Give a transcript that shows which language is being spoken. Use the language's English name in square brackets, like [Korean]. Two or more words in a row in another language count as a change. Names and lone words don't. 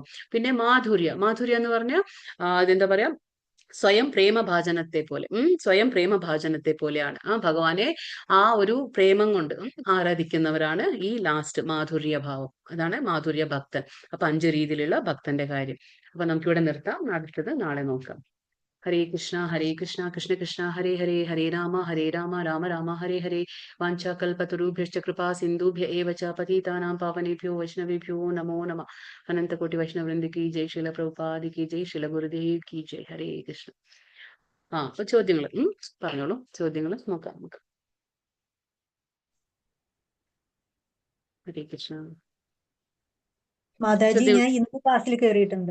[Malayalam] പിന്നെ മാധുര്യ എന്ന് പറഞ്ഞാൽ അതെന്താ പറയാ, സ്വയം പ്രേമഭാജനത്തെ പോലെ, സ്വയം പ്രേമഭാജനത്തെ പോലെയാണ് ആ ഭഗവാനെ ആ ഒരു പ്രേമം കൊണ്ട് ആരാധിക്കുന്നവരാണ് ഈ ലാസ്റ്റ് മാധുര്യഭാവം. അതാണ് മാധുര്യ ഭക്തൻ. അപ്പൊ 5 രീതിയിലുള്ള ഭക്തന്റെ കാര്യം. അപ്പൊ നമുക്കിവിടെ നിർത്താം. അടുത്തത് നാളെ നോക്കാം. [Sanskrit] ഹരേ കൃഷ്ണ കൃഷ്ണ കൃഷ്ണ ഹരേ ഹരേ, ഹരേ രാമ രാമ രാമ ഹരേ ഹരേ. വാഞ്ചാകൽപതരുഭ്യശ്ച കൃപാ സിന്ധുഭ്യ ഏവ ച പതിതാനാം പാവനേഭ്യോ വൈഷ്ണവേഭ്യോ നമോ നമഃ. [Hindi] अनंतकोटि वैष्णववृंद की जय। शिला प्रभुपाद की जय. शिला गुरुदेव की जय. ഹരേ കൃഷ്ണ. [Malayalam] അപ്പൊ ചോദ്യങ്ങൾ പറഞ്ഞോളൂ. ചോദ്യങ്ങൾ നോക്കാം നമുക്ക്. ഹരേ കൃഷ്ണ. മാതാജി, ഞാൻ ഇന്ന് ക്ലാസ്സിൽ കയറിയിട്ടുണ്ട്.